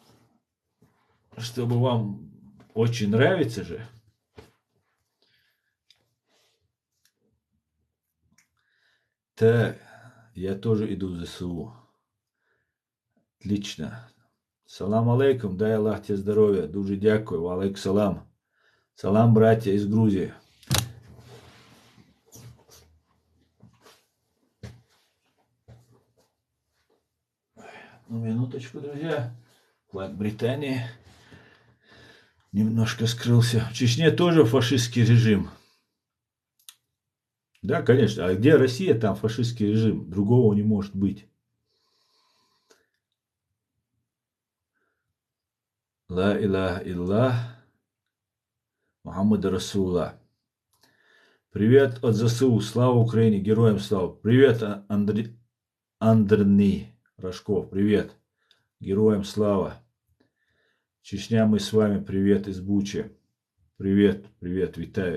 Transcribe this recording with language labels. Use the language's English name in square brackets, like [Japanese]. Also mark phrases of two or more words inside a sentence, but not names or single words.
[Russian] Чтобы вам очень нравится же. Так, я тоже иду в ЗСУ. Отлично. [Arabic] سلام عليكم, [Ukrainian] дай Аллах тебе здоров'я. Дуже дякую. [Arabic] عليكم سلام. [Russian] Салам, братья из Грузии. Ну, минуточку, друзья. Флаг Британии немножко скрылся. В Чечне тоже фашистский режим. Да, конечно. А где Россия, там фашистский режим. Другого не может быть. [Arabic] لا إله إلا الله. محمد رسول الله. [Russian] Привет от ЗСУ. Слава Украине. Героям слава. Привет, Андрей Рожков. Привет. Героям слава. Чечня, мы с вами. Привет из Бучи. Привет, привет, витаю.